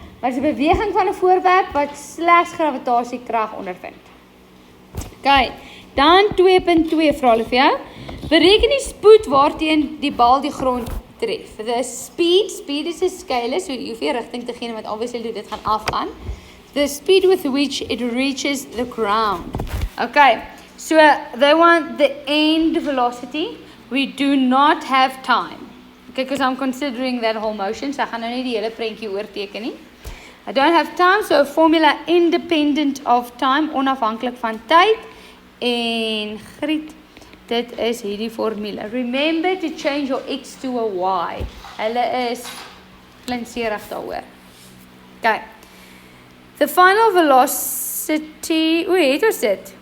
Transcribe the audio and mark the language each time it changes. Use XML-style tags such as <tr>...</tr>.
<af>Maar dis 'n beweging van 'n voorwerp wat slegs gravitasiekrag ondervind. Okay, dan 2.2 vra hulle vir jou. Bereken die spoed waarteen die bal die grond tref.</af> <en>The speed is a scalar,</en> <af>so jy hoef nie rigting te gee want obviously dit gaan afgaan.</af> <en>The speed with which it reaches the ground. Okay, so they want the end velocity. We do not have time. Okay, because I'm considering that whole motion, so</en> <af>ek gaan nou nie die hele prentjie oorteken nie.</af> <en>I don't have time, so a formula independent of time,</en> <af>onafhanklik van tyd. En Griet, dit is hierdie formule.</af> <en>Remember to change your x to a y.</en> <af>Hulle is klinserig daaroor. Okay.</af> <en>The final velocity,</en> <af>het ons dit?</af>